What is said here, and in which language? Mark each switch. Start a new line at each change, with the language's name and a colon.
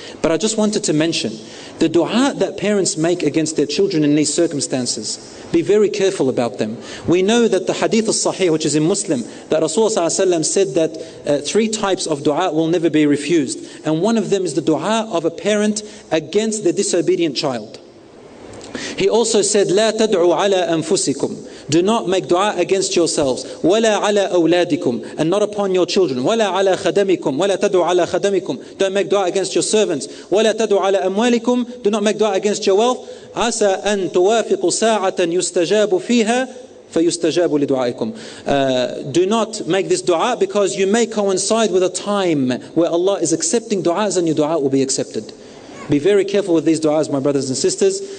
English: But I just wanted to mention, the dua that parents make against their children in these circumstances, be very careful about them. We know that the hadith al-sahih, which is in Muslim, that Rasulullah ﷺ said that 3 types of dua will never be refused. And one of them is the dua of a parent against the disobedient child. He also said,
Arabic: لا تدعوا على أنفسكم.
English: Do not make dua against yourselves.
Arabic: ولا على أولادكم.
English: And not upon your children.
Arabic: ولا على خدمكم. ولا تدعوا على خدمكم.
English: Don't make dua against your servants.
Arabic: ولا تدعوا على أموالكم.
English: Do not make dua against your wealth.
Arabic: عسى أن توافقوا ساعة يستجاب فيها فيستجاب لدعائكم.
English: Do not make this dua because you may coincide with a time where Allah is accepting du'as and your dua will be accepted. Be very careful with these du'as, my brothers and sisters.